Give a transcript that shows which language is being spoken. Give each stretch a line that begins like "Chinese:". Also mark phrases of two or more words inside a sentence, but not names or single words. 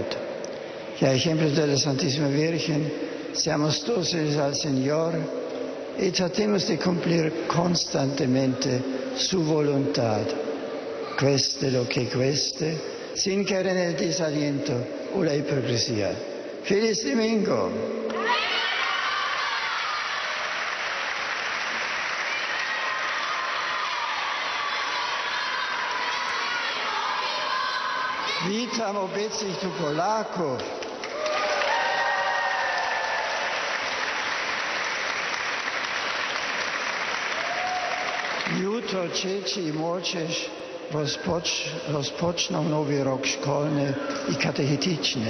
Spanish: Y a ejemplo de la Santísima Virgen, seamos dóciles al Señor y tratemos de cumplir constantemente su voluntad, cueste lo que cueste, sin caer en el desaliento o la hipocresía. ¡Feliz domingo!
Polish: Witam obecnych tu Polaków. Jutro dzieci i młodzież rozpoczną nowy rok szkolny i katechetyczny.